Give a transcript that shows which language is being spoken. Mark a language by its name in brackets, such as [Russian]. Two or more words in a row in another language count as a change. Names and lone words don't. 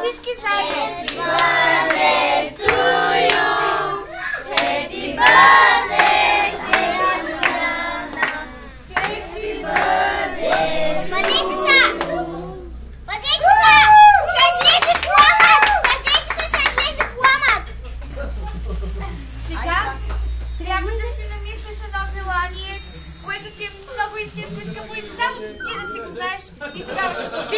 [Bulgarian] всички заедно. [English] Happy birthday to you. Happy birthday, dear Miranda. Happy birthday. [Bulgarian] Пазете се! Пазете се! Ще излезе пламък! Пазете се, ще излезе пламък! Сега трябва да си намислиш едно желание, което ти е много истинско и скъпо и само ти да си го знаеш и тогава ще го